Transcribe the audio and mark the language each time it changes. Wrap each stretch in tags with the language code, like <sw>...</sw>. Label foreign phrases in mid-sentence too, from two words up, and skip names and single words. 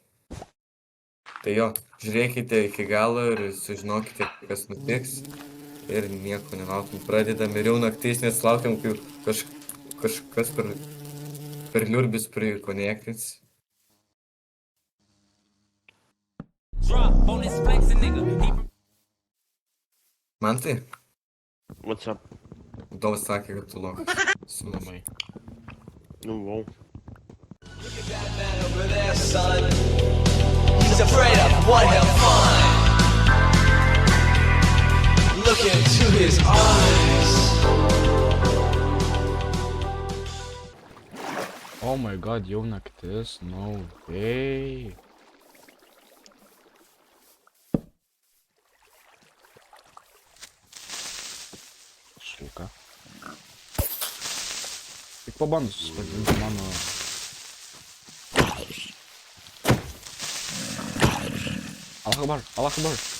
<lt>Tai jo, žiūrėkite iki galo ir sužinokite, kas nutiks ir nieko nelaukim. Pradedam ir jau naktis, nes laukiam, kai kažkas per liurbis prikonektins. Man tai?</lt> <en>What's up?</en> <lt>Dovas sakė, kad tu lokas. Labai. Nu,</lt> <en>wow. Over there, son. He's afraid of what he'll find. Look into his eyes. Oh my god,</en> <lt>jau naktis,</lt> <en>no way.</en> <lt>Suka. Tik pabandus suspažinti mano...</lt> <ar>Allah Akbar.</ar>